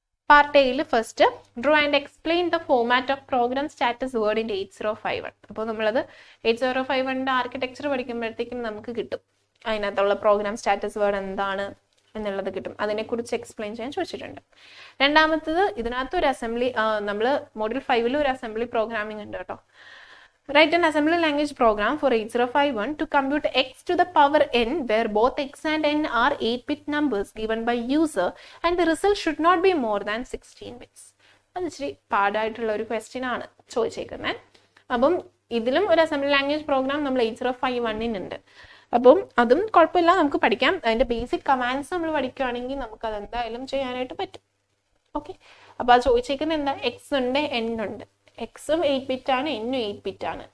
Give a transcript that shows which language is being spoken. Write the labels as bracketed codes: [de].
[en] Part എയിൽ first draw and explain the format of program status word in 8051. [ml] അപ്പോൾ നമ്മളത് 8051ന്റെ architecture പഠിക്കുമ്പോഴത്തേക്കും നമുക്ക് കിട്ടും, അതിനകത്തുള്ള പ്രോഗ്രാം സ്റ്റാറ്റസ് വേർഡ് എന്താണ് എന്നുള്ളത് കിട്ടും. അതിനെക്കുറിച്ച് എക്സ്പ്ലെയിൻ ചെയ്യാൻ ചോദിച്ചിട്ടുണ്ട്. രണ്ടാമത്തത് ഇതിനകത്ത് ഒരു അസംബ്ലി, നമ്മൾ മോഡ്യൂൾ 5ൽ ഒരു അസംബ്ലി പ്രോഗ്രാമിംഗ് ഉണ്ട് കേട്ടോ. [en] Write an assembly language program for 8051 to compute x to the power n where both x and n are 8-bit numbers given by user and the result should not be more than 16 bits. [ml] അത് ഇച്ചിരി പാടായിട്ടുള്ള ഒരു question ആണ് ചോദിച്ചേക്കുന്നത്. അപ്പം ഇതിലും ഒരു assembly language programme നമ്മൾ 8051 അപ്പം അതും കുഴപ്പമില്ല, നമുക്ക് പഠിക്കാം. അതിന്റെ ബേസിക് കമാൻഡ്സ് നമ്മൾ പഠിക്കുകയാണെങ്കിൽ നമുക്ക് അത് എന്തായാലും ചെയ്യാനായിട്ട് പറ്റും. ഓക്കെ, അപ്പൊ അത് ചോദിച്ചേക്കുന്നത് എന്താ, എക്സ് ഉണ്ട്, എൻ ഉണ്ട്. എക്സും 8-bit ആണ്, എന്നും 8-bit ആണ്.